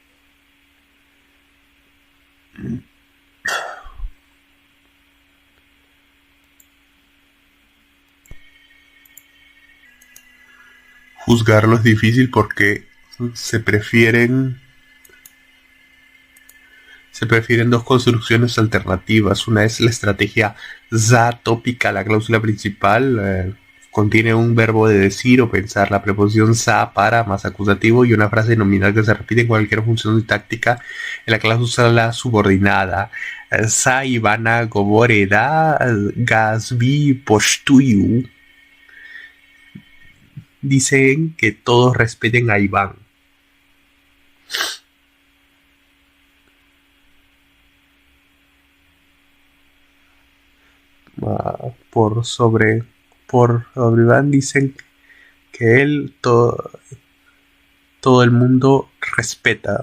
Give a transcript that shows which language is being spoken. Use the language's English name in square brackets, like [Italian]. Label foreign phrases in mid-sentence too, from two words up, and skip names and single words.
[Spanish] Juzgarlo es difícil porque se prefieren dos construcciones alternativas. Una es la estrategia za tópica. La cláusula principal contiene un verbo de decir o pensar, la preposición za para más acusativo y una frase nominal que se repite en cualquier función sintáctica en la cláusula subordinada. [Croatian] Za Ivana govoreda gazvi poštuju. [Spanish] Dicen que todos respeten a Iván. Por sobre Iván dicen que él todo el mundo respeta.